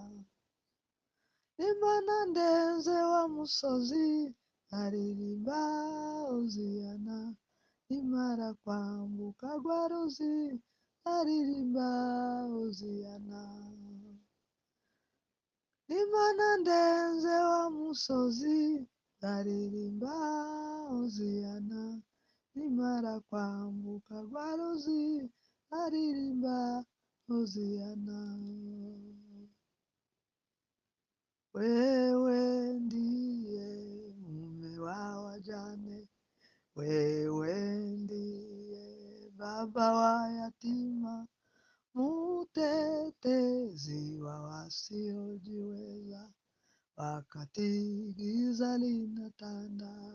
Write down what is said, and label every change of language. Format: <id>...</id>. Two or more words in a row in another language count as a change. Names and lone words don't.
<rw>Imana ndenze wa musozi ndaririmba hoziyana, nimara kwambuka rwa ruzi ndaririmba hoziyana. Imana ndenze wa musozi ndaririmba hoziyana, nimara kwambuka rwa ruzi ndaririmba hoziyana.</rw> <sw>Wewe ndiye mume wa wajane, wewe ndiye baba wa yatima, mutetezi wa wasiojiweza, wakati giza linatanda.</sw>